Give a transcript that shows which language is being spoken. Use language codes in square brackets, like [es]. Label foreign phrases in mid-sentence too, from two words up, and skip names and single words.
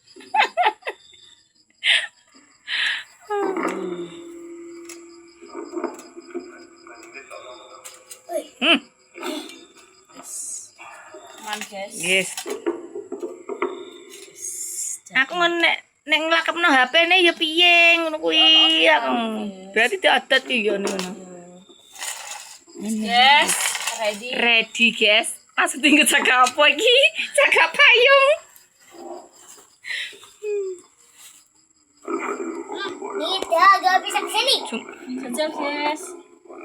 [en] Man, guys. Yes. [jv] Aku nek nglakepno HP-ne ya piye ngono kuwi. Aku berarti diadat ki yo ngono. [en] Yes, ready. Ready, guys. [id] Langsung tinggal jaga apa iki? Jaga payung. Tidak, gak bisa kesini. [jv] Jajal, guys.